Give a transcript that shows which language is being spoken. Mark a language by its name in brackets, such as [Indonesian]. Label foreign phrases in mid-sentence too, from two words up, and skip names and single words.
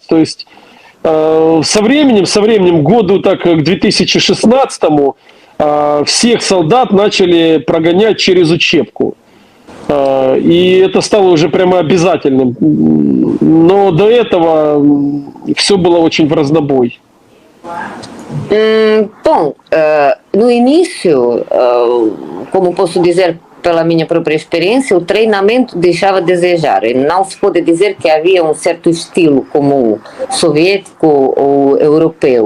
[Russian] То есть со временем, году так к 2016-му, всех солдат начали прогонять через учебку. И это стало уже прямо обязательным. Но до этого все было очень в разнобой. [Portuguese] Bom, no início, como posso dizer pela minha própria experiência, o treinamento deixava a desejar. E não se pode dizer que havia um certo estilo como soviético ou europeu.